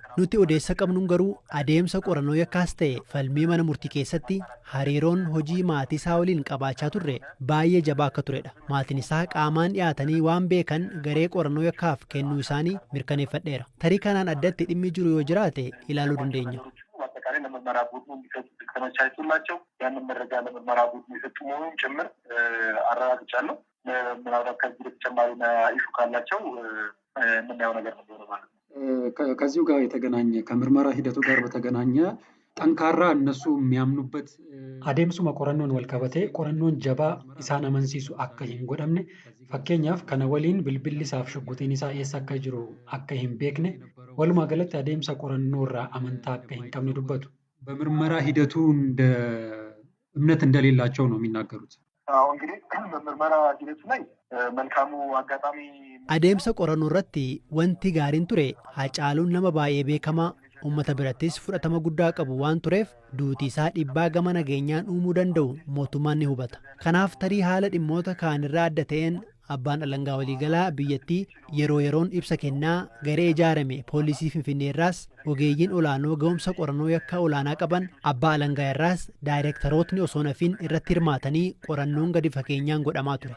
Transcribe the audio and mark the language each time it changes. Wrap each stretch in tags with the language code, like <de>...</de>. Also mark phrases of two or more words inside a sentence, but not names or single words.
<om>Nuti odeessa qabnuun garuu adeemsa qorannoo yakkaas ta'e falmii mana murtii keessatti hariiroon hojii maatii isaa waliin qabaachaa turre baay'ee jabaa akka turedha. Maatiin isaa qaamaan dhiyaatanii waan beekan garee qorannoo yakkaaf kennuu isaanii mirkaneeffadheera. Tarii kanaan addatti dhimmi jiru yoo jiraate ilaaluu dandeenya.</om> <am>ለምርመራ ቡድኑ የሚሰጡት ተመቻችቶላቸው ያንን መረጃ ለምርመራ ቡድኑ የሰጡ መሆኑን ጭምር አረጋግጫለሁ። ምናልባት ከዚህ በተጨማሪ ኢሹ ካላቸው የምናየው ነገር ነው ማለት ነው። ከዚሁ ጋር የተገናኘ ከምርመራ ሂደቱ ጋር በተገናኘ ጠንካራ እነሱ የሚያምኑበት</am> <om>adeemsuma qorannoon wal qabatee qorannoon jabaa isaan amansiisu akka hin godhamne fakkeenyaaf kana waliin bilbilli isaaf shugguxiin isaa eessa akka jiru akka hin beekne walumaa galatti adeemsa qorannoo irraa amantaa akka hin qabne dubbatu.</om> <am>በምርመራ ሂደቱ እንደ እምነት እንደሌላቸው ነው የሚናገሩት። እንግዲህ በምርመራ ሂደቱ ላይ መልካሙ አጋጣሚ</am> <om>adeemsa qorannoo irratti wanti gaariin ture Haacaaluun nama baay'ee beekamaa ummata birattis fudhatama guddaa qabu waan tureef duutii isaa dhiibbaa gama nageenyaan uumuu danda'u mootummaan ni hubata. Kanaaf tarii haala dhimmoota kaanirraa adda ta'een abbaan alangaa waliigalaa biyyattii yeroo yeroon ibsa kennaa garee ijaarame poolisii Finfinneerraas ogeeyyiin olaanoo ga'umsa qorannoo yakkaa olaanaa qaban abbaa alangaa irraas daayirektarootni osoo nafiin irratti hirmaatanii qorannoon gadi fageenyaan godhamaa ture.</om>